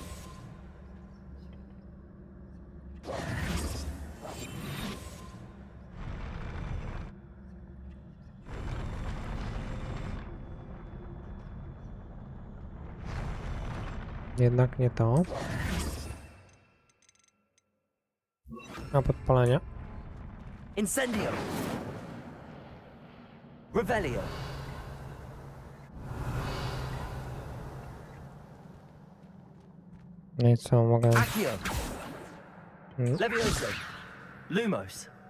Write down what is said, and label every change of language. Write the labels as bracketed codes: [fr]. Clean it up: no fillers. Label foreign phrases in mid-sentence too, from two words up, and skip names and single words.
[pl] Jednak nie to. A podpalenie. Incendio. Revelio. No i co, mogę... Accio. Levioso. Lumos.